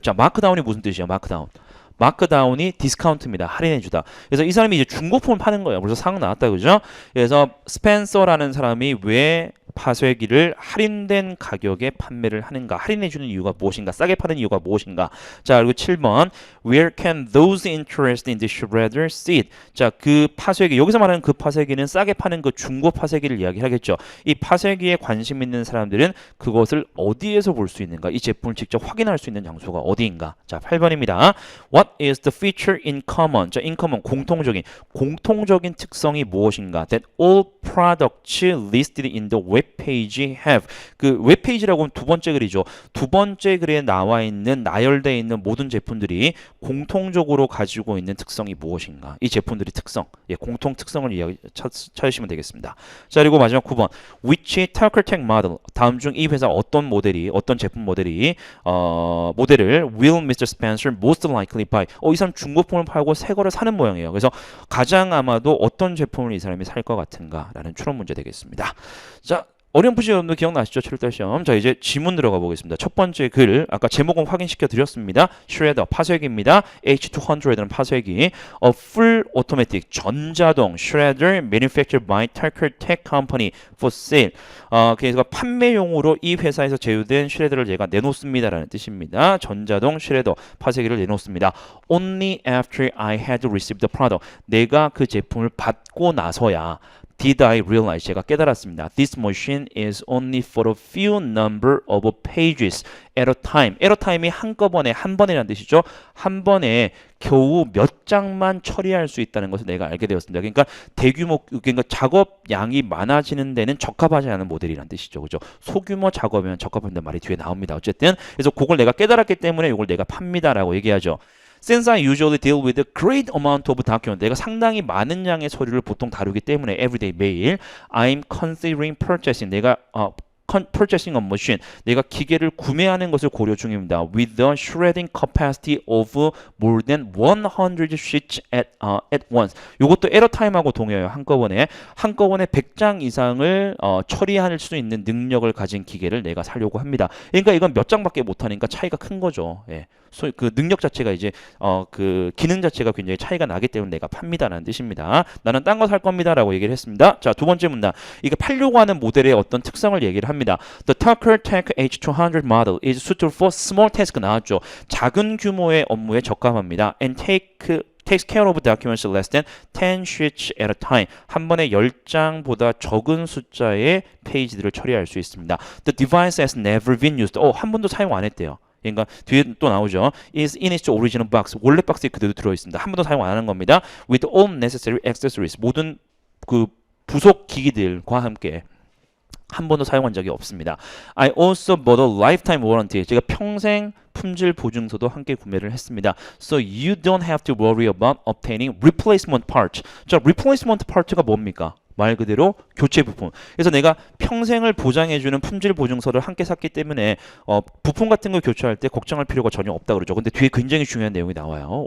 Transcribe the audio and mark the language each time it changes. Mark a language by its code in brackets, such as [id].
[ko] 자, 마크다운이 무슨 뜻이야? 마크다운이 디스카운트입니다. 할인해주다. 그래서 이 사람이 이제 중고품을 파는 거예요. 벌써 상황 나왔다, 그죠? 그래서 스펜서라는 사람이 왜 파쇄기를 할인된 가격에 판매를 하는가? 할인해주는 이유가 무엇인가? 싸게 파는 이유가 무엇인가? 자, 그리고 7번 [en] Where can those interested in the shredder see it? [ko] 자, 그 파쇄기, 여기서 말하는 그 파쇄기는 싸게 파는 그 중고 파쇄기를 이야기하겠죠. 이 파쇄기에 관심 있는 사람들은 그것을 어디에서 볼 수 있는가? 이 제품을 직접 확인할 수 있는 장소가 어디인가? 자, 8번입니다. [en] What is the feature in common? [ko] 자, [en] in common, [ko] 공통적인 특성이 무엇인가? [en] That all products listed in the web page have. [ko] 그 웹페이지라고 하면 두 번째 글이죠. 두 번째 글에 나와 있는 나열되어 있는 모든 제품들이 공통적으로 가지고 있는 특성이 무엇인가? 이 제품들의 특성, 공통 특성을 찾으시면 되겠습니다. 자, 그리고 마지막 9번. [en] Which Tucker Tech model? [ko] 다음 중 이 회사 어떤 제품 모델을 [en] will Mr. Spencer most likely buy? buy. [ko] 이 사람 중고품을 팔고 새 거를 사는 모양이에요. 그래서 가장 아마도 어떤 제품을 이 사람이 살 것 같은가라는 추론 문제 되겠습니다. 자, 어렴풋이 여러분들 기억나시죠? 7월 시험. 자, 이제 지문 들어가 보겠습니다. 첫 번째 글, 아까 제목은 확인시켜 드렸습니다. shredder, 파쇄기입니다. H200는 파쇄기. [en] A full automatic, [ko] 전자동, [en] shredder manufactured by Tucker Tech Company for sale. [ko] 그래서 판매용으로 이 회사에서 제휴된 슈레더를 제가 내놓습니다라는 뜻입니다. 전자동 슈레더, 파쇄기를 내놓습니다. [en] Only after I had received the product. [ko] 내가 그 제품을 받고 나서야 [en] Did I realize? [ko] 제가 깨달았습니다. [en] This machine is only for a few number of pages at a time. at a time [ko] 이 한꺼번에, 한 번이라는 뜻이죠. 한 번에 겨우 몇 장만 처리할 수 있다는 것을 내가 알게 되었습니다. 그러니까 그러니까 작업 양이 많아지는 데는 적합하지 않은 모델이라는 뜻이죠. 그죠? 소규모 작업이면 적합한다는 말이 뒤에 나옵니다. 어쨌든 그래서 그걸 내가 깨달았기 때문에 이걸 내가 팝니다라고 얘기하죠. [en] Since I usually deal with a great amount of document, [ko] 내가 상당히 많은 양의 서류를 보통 다루기 때문에 [en] everyday [ko] 매일 [en] I'm considering purchasing, 내가 purchasing a machine, [ko] 내가 기계를 구매하는 것을 고려 중입니다. [en] With the shredding capacity of more than 100 sheets at once. [ko] 이것도 at a time하고 동의해요. 한꺼번에 100장 이상을 처리할 수 있는 능력을 가진 기계를 내가 사려고 합니다. 그러니까 이건 몇 장밖에 못하니까 차이가 큰 거죠. 예. 그 능력 자체가 이제 그 기능 자체가 굉장히 차이가 나기 때문에 내가 팝니다라는 뜻입니다. 나는 딴 거 살 겁니다라고 얘기를 했습니다. 자, 두 번째 문단. 이게 팔려고 하는 모델의 어떤 특성을 얘기를 합니다. [en] The Tucker Tech H200 model is suitable for small tasks [ko] 나왔죠. 작은 규모의 업무에 적합합니다. [en] And takes care of documents less than 10 sheets at a time. [ko] 한 번에 10장보다 적은 숫자의 페이지들을 처리할 수 있습니다. [en] The device has never been used. [ko] 한 번도 사용 안 했대요. 그러니까 뒤에 또 나오죠. [en] is in its original box. [ko] 원래 박스에 그대로 들어있습니다. 한 번도 사용 안 하는 겁니다. [en] with all necessary accessories. [ko] 모든 그 부속 기기들과 함께 한 번도 사용한 적이 없습니다. [en] I also bought a lifetime warranty. [ko] 제가 평생 품질 보증서도 함께 구매를 했습니다. [en] So you don't have to worry about obtaining replacement parts. [ko] 자, replacement part가 뭡니까? 말 그대로 교체 부품. 그래서 내가 평생을 보장해주는 품질 보증서를 함께 샀기 때문에 부품 같은 걸 교체할 때 걱정할 필요가 전혀 없다 그러죠. 근데 뒤에 굉장히 중요한 내용이 나와요.